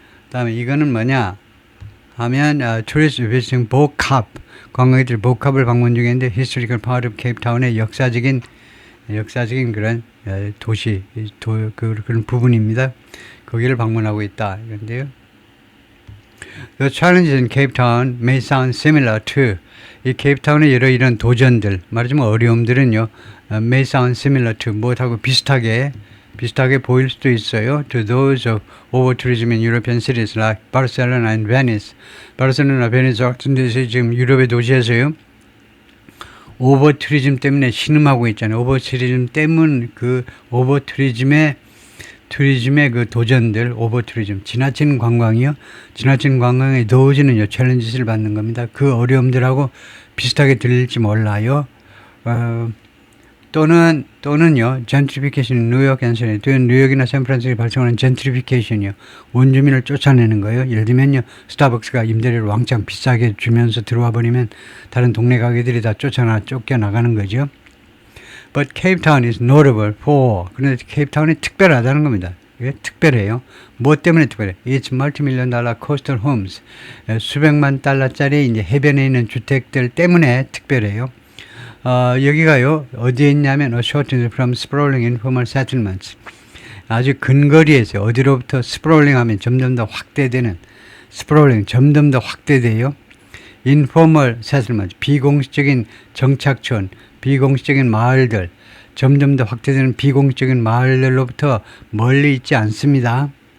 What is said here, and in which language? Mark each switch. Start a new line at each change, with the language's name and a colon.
Korean: 다음에 이거는 뭐냐 하면
English: tourist visiting
Korean: 복합, 관광객들이 복합을 방문 중인데
English: historical part of Cape Town
Korean: 의 역사적인 그런 도시 그런 부분입니다. 거기를 방문하고 있다 이건데요.
English: The challenges in Cape Town may sound similar to
Korean: 이 케이프타운의 여러 이런 도전들, 말하자면 어려움들은요,
English: may sound similar to
Korean: 무엇하고 비슷하게 보일 수도 있어요.
English: To those of over-tourism in European cities like Barcelona and Venice.
Korean: 바르셀로나, 베니스 같은 데서 지금 유럽의 도시에서요. 오버투리즘 때문에 신음하고 있잖아요. 오버투리즘 때문 그 오버투리즘의 그 도전들, 오버투리즘, 지나친 관광이요. 지나친 관광의 노즈는요, 챌린지를 받는 겁니다. 그 어려움들하고 비슷하게 들릴지 몰라요. 또는요, 젠트리피케이션, 뉴욕 앤서니, 뉴욕이나 샌프란시스코에 발생하는 젠트리피케이션이요, 원주민을 쫓아내는 거예요. 예를 들면요, 스타벅스가 임대료를 왕창 비싸게 주면서 들어와 버리면 다른 동네 가게들이 다 쫓겨나가는 거죠.
English: But Cape Town is notable for.
Korean: 그런데 케이프타운이 특별하다는 겁니다. 특별해요. 뭐 때문에 특별해?
English: It's multi-million dollar coastal homes.
Korean: 수백만 달러짜리 이제 해변에 있는 주택들 때문에 특별해요. 여기가요, 어디에 있냐면,
English: a short from sprawling informal settlements.
Korean: 아주 근거리에서 어디로부터 스프롤링 하면 점점 더 확대되는, 스프롤링 점점 더 확대돼요.
English: informal settlements,
Korean: 비공식적인 정착촌, 비공식적인 마을들, 점점 더 확대되는 비공식적인 마을들로부터 멀리 있지 않습니다.